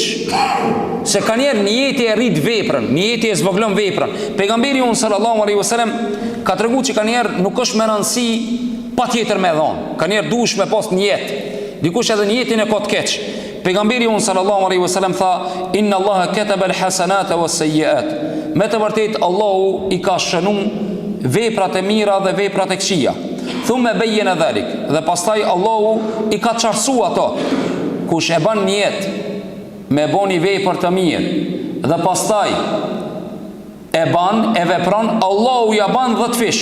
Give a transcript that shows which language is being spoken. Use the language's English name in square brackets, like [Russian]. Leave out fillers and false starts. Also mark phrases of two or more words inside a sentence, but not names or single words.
[Albanian] Se kanjer niyeti e rrit veprën, niyeti e zvoglon veprën. Pejgamberi [Arabic] صلى الله عليه وسلم [Albanian] ka treguar që kanjer nuk është me rëndësi patjetër me dhon. Kanjer duhesh me pas niyet. Dikush edhe niyetin e ka të keq. Pejgamberi [Arabic] صلى الله عليه وسلم [Albanian] tha, [Arabic] إن الله كتب الحسنات والسيئات. [Albanian] Me të vërtetë Allahu i ka shënuar veprat e mira dhe veprat e këqija. [Arabic] ثم بين ذلك. [Albanian] Dhe pastaj Allahu i ka qarsu ato. Kush e ban niyet me boni vepër të mirë dhe pastaj e ban, e vepron, Allahu ja ban 10 fish.